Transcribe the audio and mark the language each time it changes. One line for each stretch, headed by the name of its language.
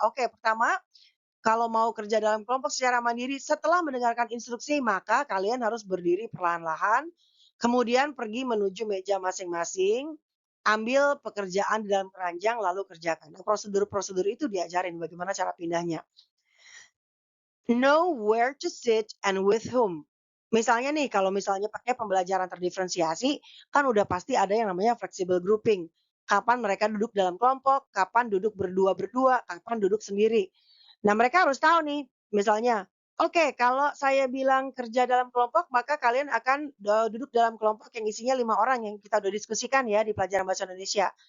Indonesian: Oke, pertama, kalau mau kerja dalam kelompok secara mandiri, setelah mendengarkan instruksi, maka kalian harus berdiri perlahan-lahan, kemudian pergi menuju meja masing-masing, ambil pekerjaan di dalam keranjang, lalu kerjakan. Nah, prosedur-prosedur itu diajarin bagaimana cara pindahnya.
English: Know where to sit and with whom.
Indonesian: Misalnya nih, kalau misalnya pakai pembelajaran terdiferensiasi, kan udah pasti ada yang namanya flexible grouping. Kapan mereka duduk dalam kelompok, kapan duduk berdua-berdua, kapan duduk sendiri. Nah, mereka harus tahu nih, misalnya, oke, kalau saya bilang kerja dalam kelompok, maka kalian akan duduk dalam kelompok yang isinya 5 orang yang kita udah diskusikan ya di pelajaran bahasa Indonesia.